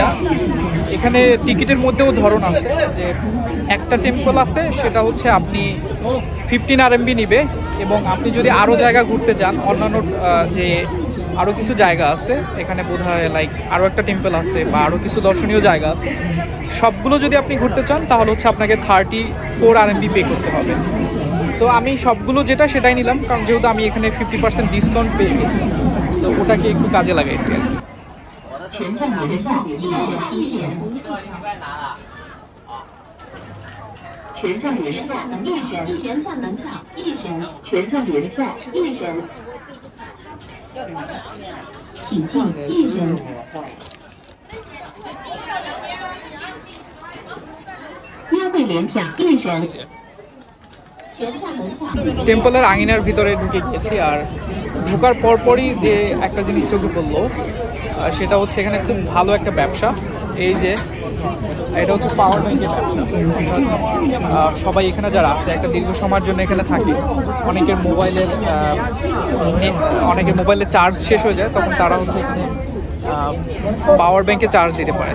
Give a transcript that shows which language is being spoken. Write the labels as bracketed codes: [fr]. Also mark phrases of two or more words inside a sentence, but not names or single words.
[bn] এখানে টিকিটের মধ্যেও ধরন আছে, যে একটা টেম্পল আছে সেটা হচ্ছে আপনি 15 RMB নিবে, এবং আপনি যদি আরও জায়গা ঘুরতে চান, অন্যান্য যে আরও কিছু জায়গা আছে এখানে বোধহয় লাইক আরও একটা টেম্পল আছে বা আরও কিছু দর্শনীয় জায়গা আছে, সবগুলো যদি আপনি ঘুরতে চান তাহলে হচ্ছে আপনাকে 34 RMB পে করতে হবে। তো আমি সবগুলো যেটা সেটাই নিলাম, কারণ যেহেতু আমি এখানে 50% ডিসকাউন্ট পেয়ে গেছি, তো ওটাকে একটু কাজে লাগাইছি। [zh] 全站联赛一人，前站门票一人，全站联赛一人，请进一人。优惠联票一人。 [bn] টেম্পলের আঙিনার ভিতরে ঢুকে গিয়েছি, আর ঢোকার পরপরই যে একটা জিনিস চোখে পড়লো সেটা হচ্ছে এখানে খুব ভালো একটা ব্যবসা। এই যে এটা হচ্ছে [en] power bank [bn] ব্যবসা। সবাই এখানে যারা আছে একটা দীর্ঘ সময়ের জন্য এখানে থাকে, অনেকের মোবাইলের চার্জ শেষ হয়ে যায়, তখন তারা হচ্ছে এখানে [en] power bank [bn] চার্জ দিতে পারে।